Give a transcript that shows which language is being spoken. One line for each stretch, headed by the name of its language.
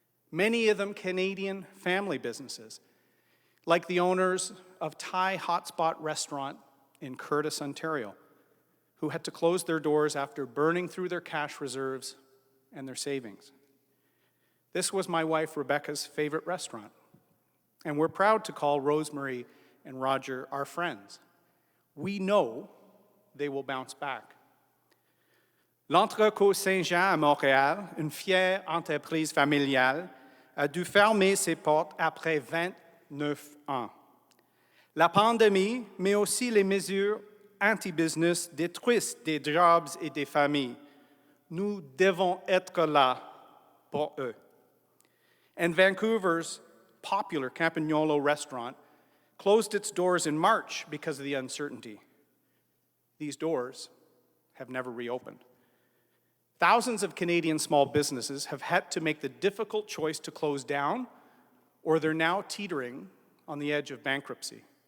English: Many of them Canadian family businesses, like the owners of Thai Hotspot Restaurant in Curtis, Ontario, who had to close their doors after burning through their cash reserves and their savings. This was my wife Rebecca's favorite restaurant, and we're proud to call Rosemary and Roger our friends. We know they will bounce back.
French: L'Entrecôte Saint-Jean à Montréal, une fière entreprise familiale, a dû fermer ses portes après 29 ans. La pandémie, mais aussi les mesures anti-business détruisent des jobs et des familles. Nous devons être là pour eux.
English: And Vancouver's popular Campagnolo restaurant closed its doors in March because of the uncertainty. These doors have never reopened. Thousands of Canadian small businesses have had to make the difficult choice to close down, or they're now teetering on the edge of bankruptcy.